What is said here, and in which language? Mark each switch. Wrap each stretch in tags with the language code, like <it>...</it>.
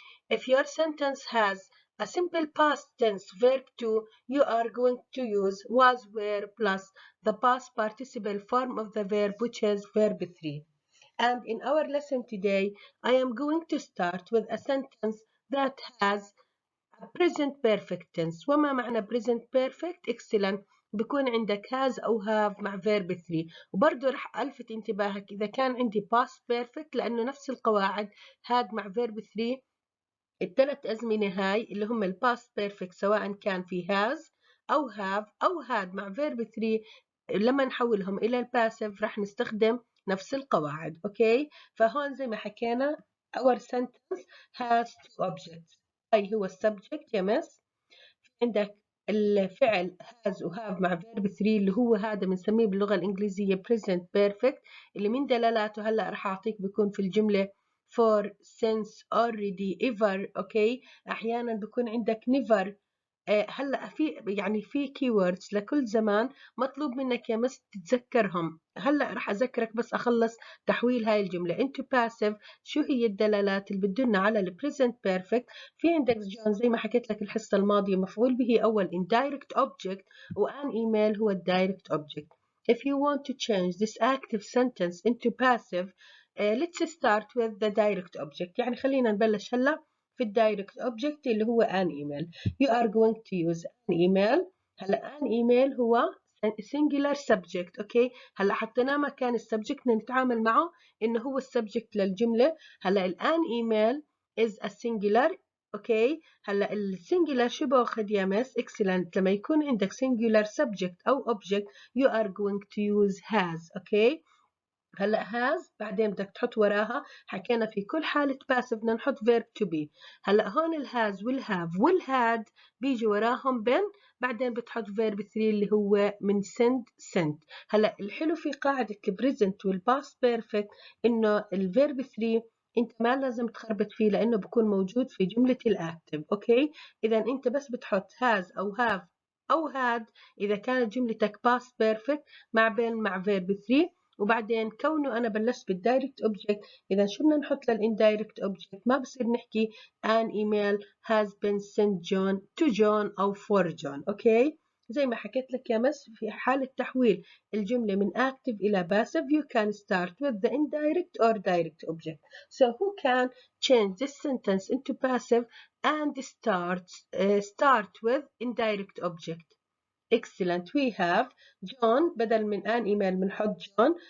<en>If your sentence has a simple past tense verb 2, you are going to use was, were plus the past participle form of the verb, which is verb 3. And in our lesson today, I am going to start with a sentence that has a present perfect tense.</en> <ar>وما معنى present perfect؟ excellent. بكون عندك has أو have مع verb 3. وبرضه رح ألفت انتباهك إذا كان عندي past perfect لأنه نفس القواعد had مع verb 3. الثلاث أزمنة هاي اللي هم الباست بيرفكت سواء كان في has أو have أو had مع verb 3 لما نحولهم إلى الباسيف راح نستخدم نفس القواعد. أوكي، فهون زي ما حكينا</ar> <en>our sentence has two objects.</en> <ar>هاي هو السبجكت يا مس، عندك الفعل has و have مع verb 3 اللي هو هذا بنسميه باللغة الإنجليزية present perfect اللي من دلالته هلأ راح أعطيك بيكون في الجملة for, since, already, ever. أوكي، أحيانا بيكون عندك never. هلا في keywords لكل زمان مطلوب منك يا مس تتذكرهم. هلا راح اذكرك بس اخلص تحويل هاي الجمله</ar> <en>into passive.</en> <ar>شو هي الدلالات اللي بتدلنا على ال present perfect؟ في عندك جون زي ما حكيت لك الحصه الماضيه مفعول به اول indirect object، وان email هو direct object.</ar> <en>If you want to change this active sentence into passive, let's start with the direct object.</en> <ar>يعني خلينا نبلش هلا في الدايركت اوبجكت اللي هو an email.</ar> <en>You are going to use an email. هلا an email هو singular subject.</en> <ar>اوكي، هلا حطيناه مكان السبجكت نتعامل معه انه هو السبجكت للجمله. هلا الان</ar> <en>email is a singular.</en> <ar>اوكي، هلا السنجولار شو باخذ يا مس؟ excellent. لما يكون عندك</ar> <en>singular subject او object you are going to use has.</en> <ar>اوكي، هلا has بعدين بدك تحط وراها، حكينا في كل حالة passive بدنا نحط verb to be. هلا هون الهاز والهاف والهاد بيجي وراهم been، بعدين بتحط verb 3 اللي هو من sent. هلا الحلو في قاعدة البريزنت والباست بيرفكت انه الverb 3 انت ما لازم تخربط فيه لانه بكون موجود في جملة الاكتف. اوكي، اذا انت بس بتحط has او have او had اذا كانت جملتك past perfect مع been مع verb 3. وبعدين كونه انا بلشت بالدايركت اوبجكت، اذا شو بدنا نحط للاندايركت اوبجكت؟ ما بصير نحكي</ar> <en>an email has been sent John to John</en> <ar>او for John. اوكي، زي ما حكيت لك يا مس في حالة تحويل الجملة من active إلى passive</ar> <en>you can start with the indirect or direct object. So who can change this sentence into passive and start with indirect object? excellent. we have John.</en> <ar>بدل من</ar> <en>an email بنحط John.</en>